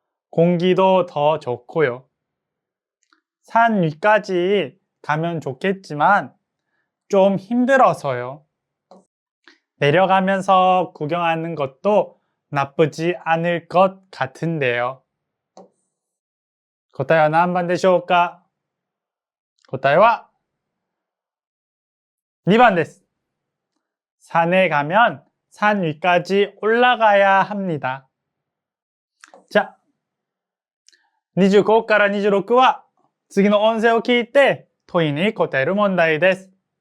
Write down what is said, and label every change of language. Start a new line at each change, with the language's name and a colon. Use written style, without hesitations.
Korean: 공기도 더 좋고요. 산 위까지 가면 좋겠지만 좀 힘들어서요. 내려가면서 구경하는 것도 나쁘지 않을 것 같은데요.
Japanese: 答えは何番でしょうか？答えは2번です.
Korean: 산에 가면 산 위까지 올라가야 합니다.
Japanese: 자, 25から26は次の音声を聞いて問いに答える問題です。